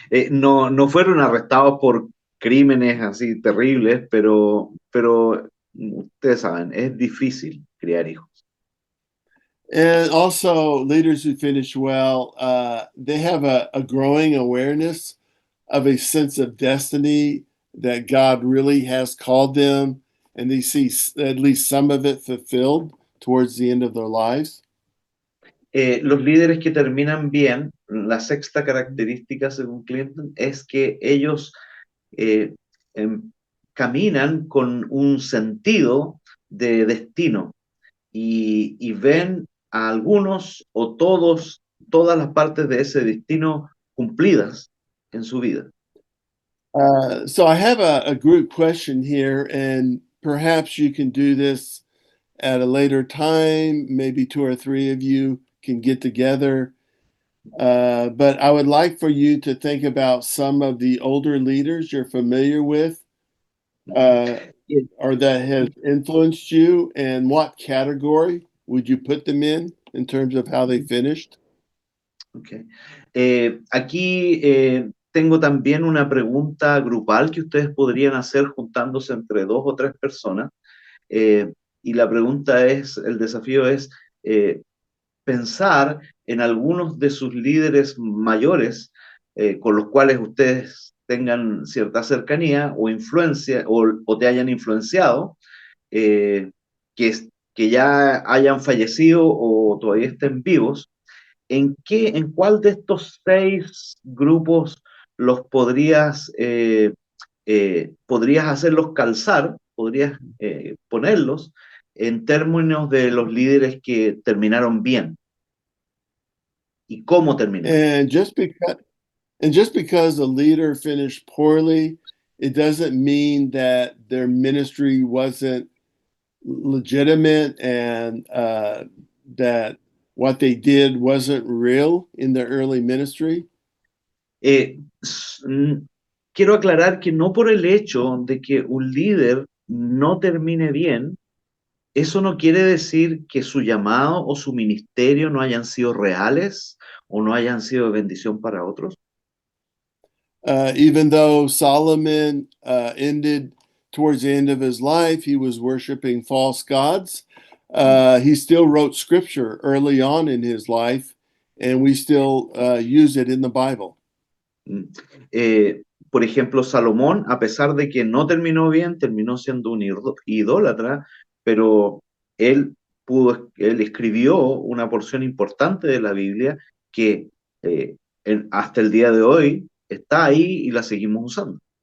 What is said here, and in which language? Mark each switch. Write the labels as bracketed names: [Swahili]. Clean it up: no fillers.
[Spanish] No fueron arrestados por crímenes así terribles, pero ustedes saben, es difícil criar hijos. [English] And also, leaders who finish well, they have a growing awareness of a sense of destiny that God really has called them, and they see at least some of it fulfilled towards the end of their lives. [Spanish] Los líderes que terminan bien, la sexta característica según Clinton es que ellos caminan con un sentido de destino y ven a algunos o todas las partes de ese destino cumplidas en su vida. [English] So I have a group question here, and perhaps you can do this at a later time. Maybe 2 or 3 of you can get together. But I would like for you to think about some of the older leaders you're familiar with or that have influenced you, and what category would you put them in terms of how they finished? Okay. [Spanish] Aquí tengo también una pregunta grupal que ustedes podrían hacer juntándose entre 2 o 3 personas. Y la pregunta es, el desafío es pensar en algunos de sus líderes mayores con los cuales ustedes tengan cierta cercanía o influencia o te hayan influenciado, que ya hayan fallecido o todavía estén vivos. ¿En cuál de estos 6 grupos los podrías hacerlos calzar, podrías ponerlos en términos de los líderes que terminaron bien? ¿Y cómo terminaron? [English] And just because a leader finished poorly, it doesn't mean that their ministry wasn't legitimate and that what they did wasn't real in their early ministry. [Spanish] Quiero aclarar que no por el hecho de que un líder no termine bien, eso no quiere decir que su llamado o su ministerio no hayan sido reales o no hayan sido de bendición para otros. [English] Even though Solomon ended towards the end of his life, he was worshiping false gods. He still wrote scripture early on in his life, and we still use it in the Bible. Mm. [Spanish] Por ejemplo, Salomón, a pesar de que no terminó bien, terminó siendo un idólatra, pero él escribió una porción importante de la Biblia que hasta el día de hoy está ahí y la seguimos usando.